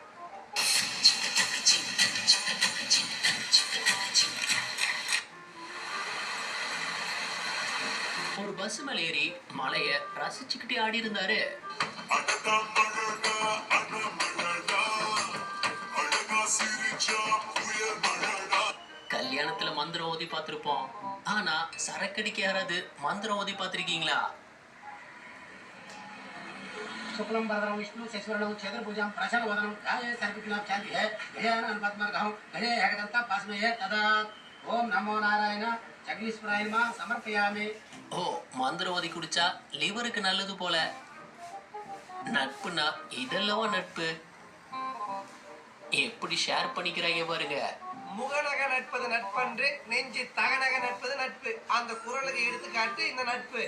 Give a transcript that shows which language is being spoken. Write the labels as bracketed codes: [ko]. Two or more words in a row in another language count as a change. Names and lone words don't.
[ta] ஒரு பஸ் மேல ஏறி மலைய ரசிச்சுக்கிட்டே ஆடி இருந்தாரு. கல்யாணத்துல மந்திரம் ஓதி பார்த்திருப்போம். ஆனா சரக்கடிக்க யாராவது மந்திரம் ஓதி பார்த்திருக்கீங்களா? [sa] शुक्लम वरदं विष्णु शशिवर्णं चतुर्भुजं प्रसन्नवदनं ध्यायेत् सर्वविघ्नोपशान्तये गजाननं पद्मनाभं गणे एकदन्तं पास्महे तदा ओम नमो नारायण जगदीश्वराय नमः समर्पयामि. [ta] ஓ, மந்திரம் ஓதி குடிச்சா லிவருக்கு நல்லது போல. நட்புனா இதெல்லவா நட்பு. எப்படி ஷேர் பண்ணிக்கிறாங்க பாருங்க. முகநக நட்பது நட்பன்று, நெஞ்சு தகநக நட்பது நட்பு. அந்த குரலுக்கு எடுத்துக்காட்டு இந்த நட்பு.